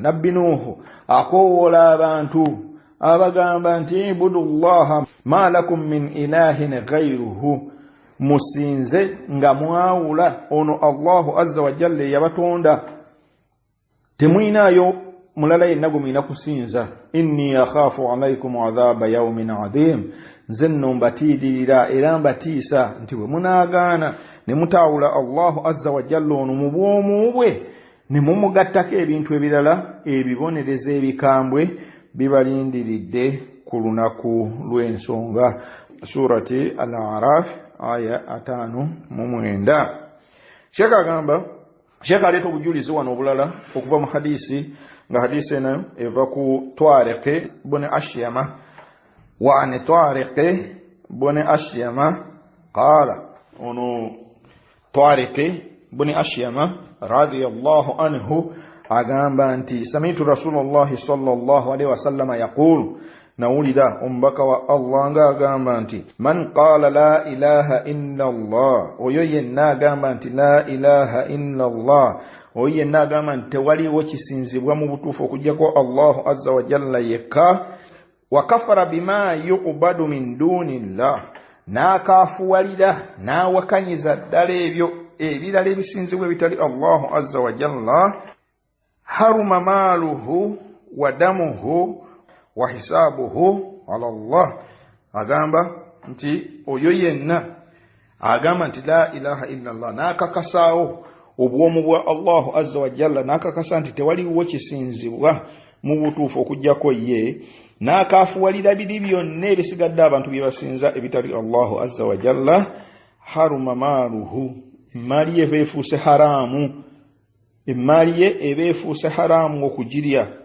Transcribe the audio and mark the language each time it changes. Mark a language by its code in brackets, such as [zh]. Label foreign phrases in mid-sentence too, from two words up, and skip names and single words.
[lg] Nabbi Nuhu akoowoola abantu abagamba nti [ar] اعبدوا الله ما لكم من إله غيره, [lg] musinze nga mwawula ono Allahu [ar] عز وجل [lg] yabatonda, temwinaayo mulala yenna gwe mwina kusinza. [ar] إني أخاف عليكم عذاب يوم عظيم, [lg] nze nno mbatiidirira era mbatiisa nti bwe munaagaana ne mutaawula Allahu [ar] عز وجل [lg] ono mu bwomu bwe ne mumugattako ebintu ebirala, ebibonereza ebikambwe bibalindiridde ku lunaku lw'ensonga. Surati Al-Araf aya 5. Sheikh agamba, Sheikh aleeta obujulizi wano obulala okuva mu hadisi, nga hadisi eno eva ku Tariq ibn Ashyama. [ar] وعن طارق بن أشيم قال, [lg] ono Tariq ibn Ashyama [ar] رضي الله عنه [lg] agamba nti [ar] سمعت رسول الله صلى الله عليه وسلم يقول, [lg] nawulira omubaka wa Allah nga agamba nti [ar] من قال لا إله إلا الله, [lg] oyo yenna agamba nti [ar] لا إله إلا الله, [lg] oyo yenna agamba nti tewaliwo kisinzibwa mu butuufu okujjako Allahu [ar] عز وجل [lg] yekka, [ar] وكفر بما يعبد من دون الله, [lg] n'akaafuwalira n'awakanyiza ddala ebyo ebirala ebisinzibwa ebitali Allahu [ar] عز وجل, حرم ماله ودمه وحسابه على الله, [lg] agamba nti oyo yenna agamba nti [ar] لا إله إلا الله, [lg] n'akakasaawo obwomu bwa Allahu [ar] عز وجل, [lg] n'akakasa nti tewaliwo kisinzibwa mu butuufu okujjako ye, n'akaafuwalira biri byonna ebisigadde abantu bye basinza ebitali Allahu [ar] عز وجل, حرم ماله, [lg] emmaali ye beefuuse haraamu, emmaali ye ebeefuuse haraamu okugirya,